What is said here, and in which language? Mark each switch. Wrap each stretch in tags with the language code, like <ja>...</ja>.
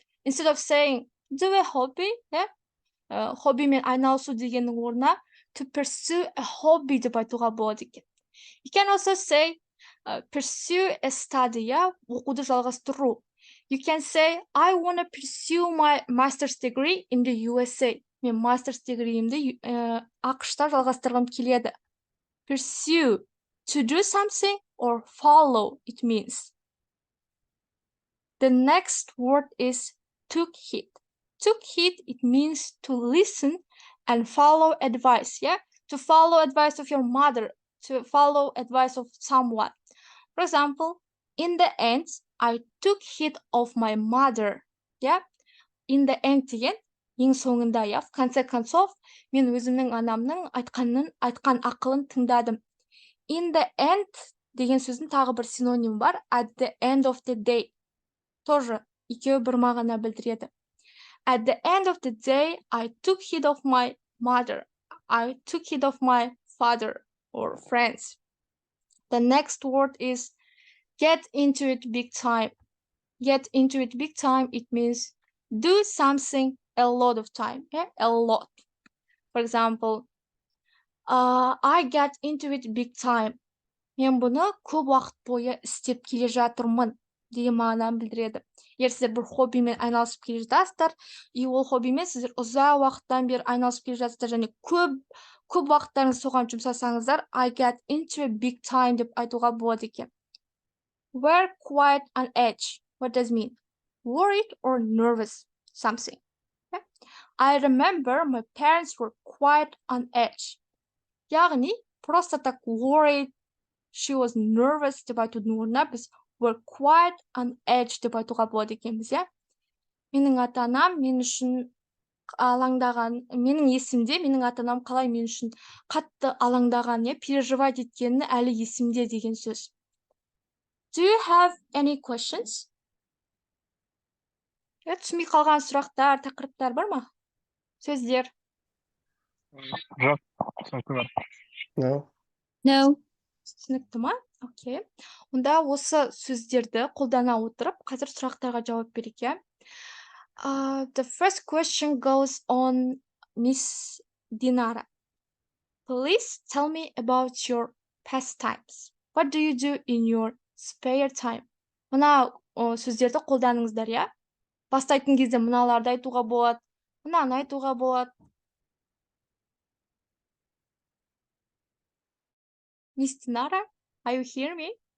<en>Instead of saying do a hobby, yeah,</en> <kk>хоббимен айналысу дегеннің орнына</kk> <en>to pursue a hobby</en> <kk>деп айтуға болады екен.</kk> <en>You can also say pursue a study, yeah,</en> <kk>оқуды жалғастыру.</kk> <en>You can say I want to pursue my master's degree in the USA.</en> <kk>Мен master's degreeімді ақш-та жалғастырғым келеді.</kk> <en>Pursue, to do something or follow, it means. The next word is took heed. Took heed, it means to listen and follow advice, yeah? To follow advice of your mother, to follow advice of someone. For example, in the end, I took heed of my mother, yeah? In the end деген,</en> <kk>ең соңында,</kk> <en>yeah?</en> <ru>В конце концов,</ru> <kk>мен өзімнің анамның айтқан ақылын тыңдадым.</kk> <en>In the end</en> <kk>деген сөздің тағы бір синоним бар,</kk> <en>at the end of the day.</en> <ru>Тоже</ru> <kk>екеуі бір мағына білдіреді.</kk> <en>At the end of the day, I took heed of my mother. I took heed of my father or friends. The next word is get into it big time. Get into it big time, it means do something a lot of time. Yeah? A lot. For example, I get into it big time.</en> <kk>Мен бұны көп уақыт бойы істеп келе жатырмын деген мағынаны білдіреді. Егер сіздер бір хоббимен айналысып келе жатасыздар, ол хоббимен сіздер ұзақ уақыттан бері айналысып келе жатсыздар және көп уақыттарыңызды соған жұмсасаңыздар,</kk> <en>I get into a big time</en> <kk>деп айтуға болады екен.</kk> <en>Were quite on edge. What does it mean? Worried or nervous something. Okay? I remember my parents were quite on edge.</en> <kk>Яғни,</kk> <ru>просто так</ru> <en>worried, she was nervous</en> <kk>деп айтудың орнына біз</kk> <en>were quite on edge</en> <kk>деп айтуға болады екенбіз, иә? Менің ата-анам мен үшін алаңдаған, менің есімде, менің ата-анам қалай мен үшін қатты алаңдаған,</kk> <ru>переживать</ru> <kk>еткені әлі есімде деген сөз.</kk> <en>Do you have any questions?</en> <kk>Түсінбей қалған сұрақтар, тақырыптар бар ма? Сөздер. Жоқ, түсінікті бар.</kk> <en>No.</en> <kk>Түсінікті ма? Окей. Онда осы сөздерді қолдана отырып, қазір сұрақтарға жауап берейік.</kk> <en>The first question goes on Miss Dinara. Please tell me about your pastimes. What do you do in your spare time?</en> <kk>Мына сөздерді қолданыңыздар, я? Бастайтын кезде мыналарды айтуға болады, мынаны айтуға болады.</kk> <en>Miss Dinara, are you hear me?</en>